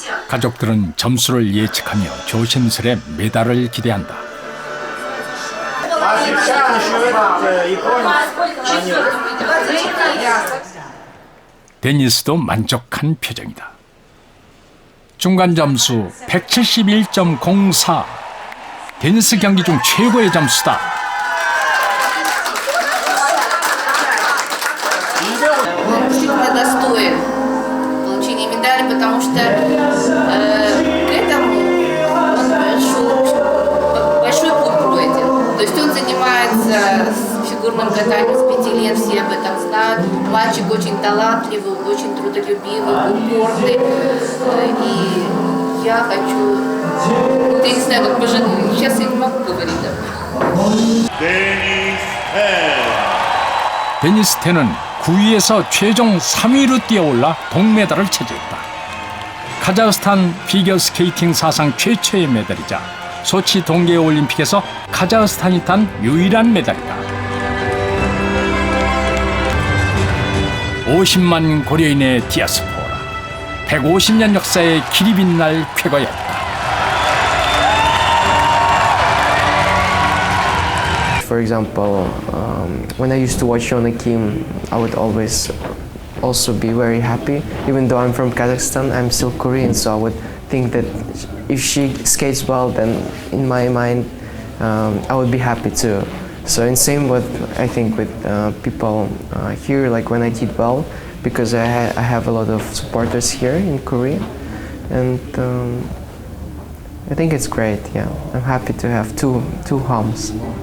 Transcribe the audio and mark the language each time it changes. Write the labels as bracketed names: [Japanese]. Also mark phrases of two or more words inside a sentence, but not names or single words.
[Korean] 가족들은 점수를 예측하며 조심스레 메달을 기대한다. 데니스도 만족한 표정이다. 중간 점수 171.04. 데니스 경기 중 최고의 점수다. [Russian] Он действительно достоин получения медали, потому что к этому он большой путь пройден. То есть он занимается фигурным катанием с 5 лет, все об этом знают. Мальчик очень талантливый, очень трудолюбивый, упорный. И я хочу... Вот я не знаю, как пожалуй, сейчас я не могу говорить. Denis Ten. [Korean] 데니스 텐은 9위에서 최종 3위로 뛰어올라 동메달을 차지했다. 카자흐스탄 피겨스케이팅 사상 최초의 메달이자 소치 동계올림픽에서 카자흐스탄이 탄 유일한 메달이다. 50만 고려인의 디아스포라, 150년 역사의 길이 빛날 쾌거였다. [English] For example, when I used to watch Yona Kim, I would always also be very happy. Even though I'm from Kazakhstan, I'm still Korean, so I would think that if she skates well, then in my mind, I would be happy too. So in same with, I think, with people here, like when I did well, because I have a lot of supporters here in Korea, and I think it's great. Yeah, I'm happy to have two homes.